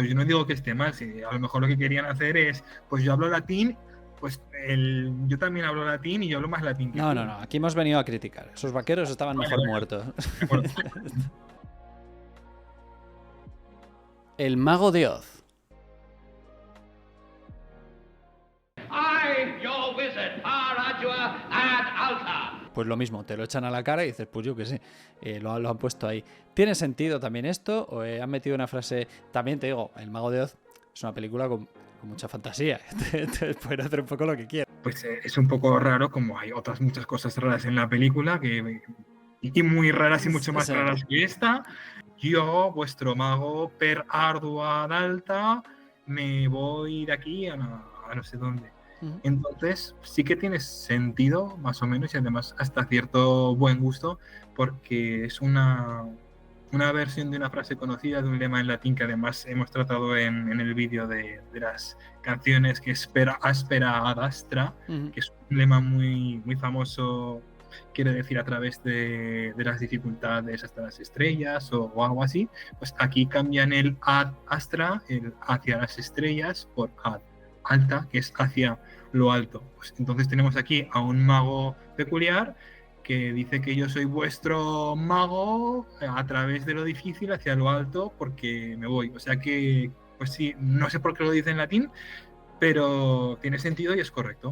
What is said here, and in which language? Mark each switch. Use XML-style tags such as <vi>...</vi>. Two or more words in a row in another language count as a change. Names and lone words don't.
<es>Yo no digo que esté mal, si a lo mejor lo que querían hacer es, pues yo hablo latín, pues yo también hablo latín y yo hablo más latín que No, tú. no, no. Aquí hemos venido a criticar. Esos vaqueros estaban mejor muertos. De acuerdo. El Mago de Oz.</es> <en>I, your wizard,</en> <la>Paradua ad alta.</la> <es>Pues lo mismo, te lo echan a la cara y dices, pues yo qué sé, lo han puesto ahí. ¿Tiene sentido también esto? ¿O han metido una frase? También te digo, El Mago de Oz es una película con mucha fantasía. Entonces pueden hacer un poco lo que quieran. Pues es un poco raro, como hay otras muchas cosas raras en la película, y muy raras y mucho más Sí. raras que esta. Yo, vuestro mago</es> <la>per ardua ad alta,</la> <es>me voy de aquí a no sé dónde. Ujú. Entonces sí que tiene sentido, más o menos, y además hasta cierto buen gusto, porque es una versión de una frase conocida, de un lema en latín que además hemos tratado en el vídeo de las canciones, que es</es> <la>per aspera ad astra,</la> <es>Ujú. que es un lema muy, muy famoso, quiere decir a través de las dificultades hasta las estrellas o algo así. Pues aquí cambian el</es> <la>ad astra,</la> <es>el hacia las estrellas, por</es> <la>ad alta,</la> <es>que es hacia lo alto. Pues entonces tenemos aquí a un mago peculiar que dice que yo soy vuestro mago a través de lo difícil hacia lo alto porque me voy. O sea que, pues sí, no sé por qué lo dice en latín, pero tiene sentido y es correcto.</es>